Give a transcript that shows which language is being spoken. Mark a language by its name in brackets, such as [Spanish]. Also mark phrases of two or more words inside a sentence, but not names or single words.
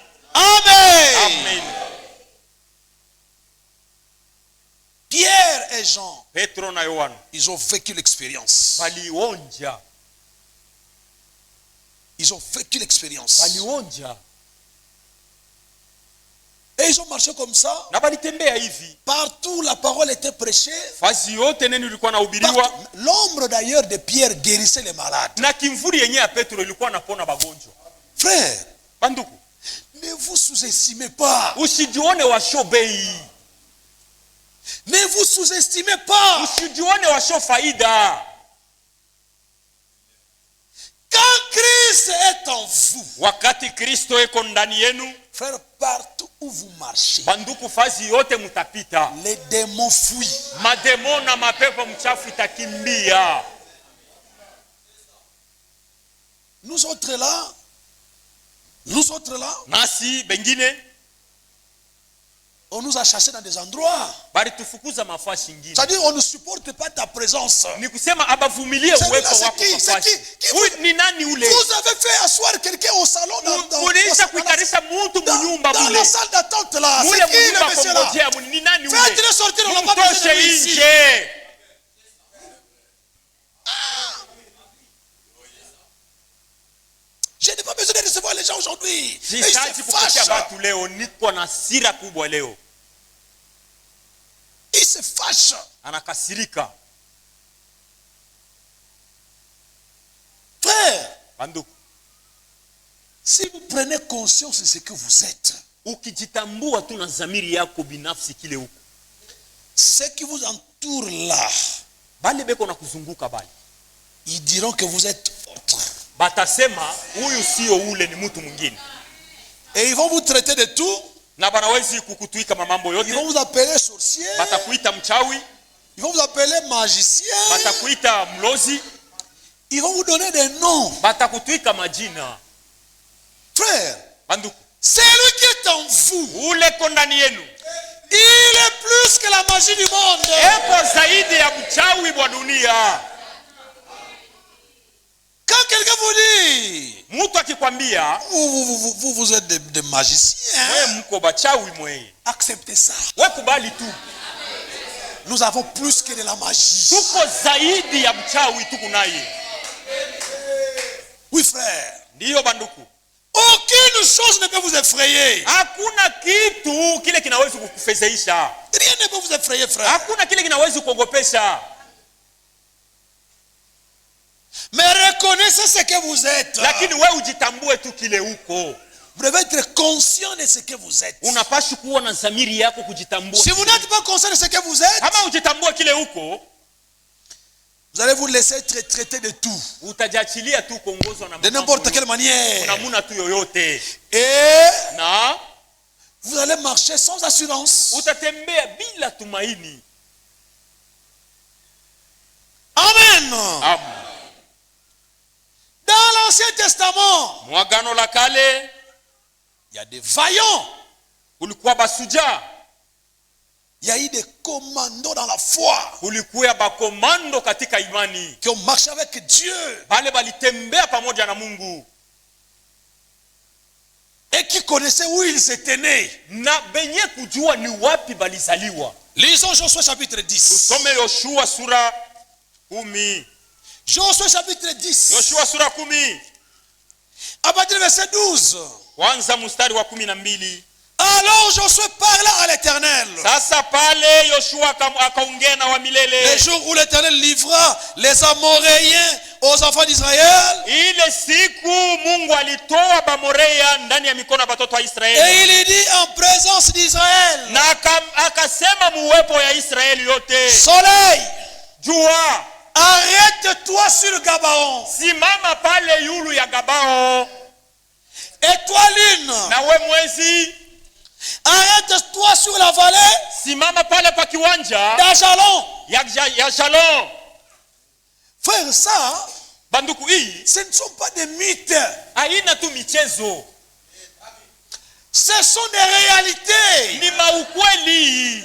[French] Amen. Amen. Pierre et Jean, [Swahili] Petro na Yohano [French] ils ont vécu l'expérience. [Swahili] balionja, [French] Ils ont vécu l'expérience. [Swahili] balionja [French] Et ils ont marché comme ça. [Swahili] na balitembea hivi [French] Partout la parole était prêchée. [Swahili] fasi yote, neno ilikuwa nahubiriwa [French] L'ombre d'ailleurs de Pierre guérissait les malades. [Swahili] na kimvuri yenyewe ya Petro ilikuwa napona bagonjwa. [French] Frère, [Swahili] Banduku, [French] ne vous sous-estimez pas. [Swahili] usijione washo bei, [French] Ne vous sous-estimez pas. [Swahili] usijione washo faida. [French] Quand Christ est en vous, [Swahili] Wakati Kristo eko ndani yenu, [French] frère, partout où vous marchez, [Swahili] banduku, fasi yote mutapita, [French] les démons fuient. [Swahili] mademo na mapepo mchafu itakimbia. [French] Nous autres là, [Swahili] Nasi bengine [French] on nous a chassés dans des endroits. [Swahili] bali tufukuza mafasi ingine, [French] C'est-à-dire, on ne supporte pas ta présence. [Swahili] ni kusema abavumilie [French] C'est [Swahili] uwepo [French] là, [Swahili] wako [French] c'est [Swahili] kwa [French] qui? [Swahili] fasi. [French] C'est qui? [Swahili] Huyu ni nani ule? [French] Vous avez fait asseoir quelqu'un au salon [Swahili] Mulisha kuikarisha mtu munyumba [French] dans [Swahili] mule, [French] la salle d'attente là. [Swahili] mule [French] C'est qui [Swahili] munyumba [French] le monsieur là? [Swahili] kongojea mule, ni nani ule? [French] Faites-le sortir, on n'a pas besoin de [Swahili] Mtoshe [French] lui ici. [Swahili] nje. [French] Je n'ai pas besoin de recevoir les gens aujourd'hui. Et ils [Swahili] Sihitaji [French] se [Swahili] kupokea [French] fâchent. [Swahili] watu leo, niko na hasira kubwa leo. [French] Ils se fâchent. [Swahili] Anakasirika. [French] Frère, [Swahili] Banduku, [French] si vous prenez conscience de ce que vous êtes, [Swahili] ukijitambua tu na dhamiri yako binafsi kile huko, [French] ceux qui vous entourent là, [Swahili] bale beko na kuzunguka bale [French] ils diront que vous êtes autre. [Swahili] batasema huyu sio ule, ni mtu mwingine, [French] Et ils vont vous traiter de tout. [Swahili] na banawezi kukutwika mambo [French] Ils [Swahili] yote. [French] vont vous appeler sorcier. [Swahili] Batakuita mchawi, [French] Ils vont vous appeler magicien. [Swahili] batakuita mlozi, [French] Ils vont vous donner des noms. [Swahili] batakutwika majina. [French] Frère, [Swahili] Banduku, [French] celui qui est en vous, [Swahili] ule kondani yenu [French] il est plus que la magie du monde. [Swahili] eko zaidi ya mchawi wa dunia. [French] Quand quelqu'un vous dit, [Swahili] Mtu akikwambia [French] vous êtes des magiciens, [Swahili] wewe mko bachawi mwe, [French] acceptez ça. [Swahili] wewe kubali tu. [French] Nous avons plus que de la magie. [Swahili] Tuko zaidi ya mchawi tuko naye. [French] Oui frère. [Swahili] Ndiyo banduku. [French] Aucune chose ne peut vous effrayer. [Swahili] Hakuna kitu kile kinaweza kukufezeisha. [French] Rien ne peut vous effrayer frère. [Swahili] Hakuna kile kinaweza kuogopesha. [French] Mais reconnaissez ce que vous êtes. [Swahili] Lakini wewe ujitambue tu kile uko. [French] Vous devez être conscient de ce que vous êtes. [Swahili] Unapaswa kuwa na dhamiri yako kujitambua. [French] Si vous n'êtes pas conscient de ce que vous êtes, [Swahili] kama ujitambue kile uko, [French] vous allez vous laisser être traité de tout. [Swahili] utajiachilia tu kuongozwa na [French] de n'importe quelle manière. [Swahili] namuna tu yoyote. [French] Et [Swahili] Na [French] vous allez marcher sans assurance. [Swahili] utatembea bila tumaini. [French] Amen. Amen. Dans l'Ancien Testament, [Swahili] Mwagano la kale [French] il y a des vaillants. [Swahili] kulikuwa basuja, [French] Il y a eu des commandos dans la foi [Swahili] kulikuwa bakomando katika imani. [French] qui ont marché avec Dieu [Swahili] Bale balitembea pamoja na Mungu [French] et qui connaissaient où ils étaient nés. [Swahili] na benye kujua ni wapi balizaliwa. [French] Lisons Josué chapitre 10. [Swahili] Tusome Yoshua sura 10. [French] Josué chapitre 10. [Swahili] Yoshua sura 10. [French] À partir du verset 12. [Swahili] Kwanza mstari wa 12. [French] Alors Josué parla à l'Éternel. [Swahili] Sasa pale Yoshua akaongea na wa milele. [French] Le jour où l'Éternel livra les Amoréens aux enfants d'Israël. [Swahili] Ile siku Mungu alitoa Bamorea ndani ya mikono ya watoto wa Israeli. [French] Et il dit en présence d'Israël. [Swahili] Na akasema muwepo ya Israeli yote. [French] Soleil, [Swahili] Jua, [French] arrête-toi sur Gabaon. [Swahili] simama pale yulu ya Gabao. [French] Et toi lune, [Swahili] Na we mwezi, [French] arrête-toi sur la vallée [Swahili] simama pale pa kiwanja [French] d'Ajalon. [Swahili] ya Shalom. [French] Frère, ça, [Swahili] Banduku, hii [French] ce ne sont pas des mythes. [Swahili] haina tu michezo, [French] Ce sont des réalités. [Swahili] ni maukweli.